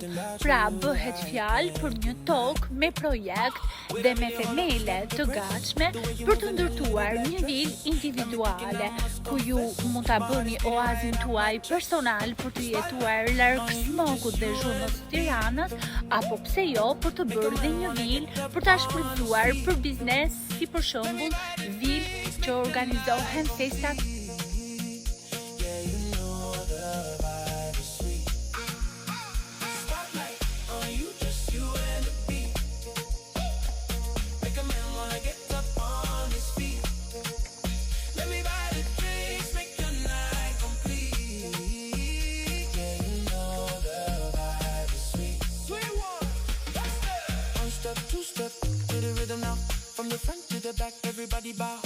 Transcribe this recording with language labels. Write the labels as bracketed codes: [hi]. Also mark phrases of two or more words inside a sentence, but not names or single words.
[sq] Pra bëhet fjalë për një tokë me projekt dhe me themele të gatshme për të ndërtuar një vilë individuale, ku ju mund ta bëni oazin tuaj personal për të jetuar larg smokut dhe zhurmës së Tiranës, apo pse jo për të bërë dhe një vilë për ta shfrytzuar për biznes, si për shembull vilë që organizohen festat. [en] From the front to the back, everybody bow.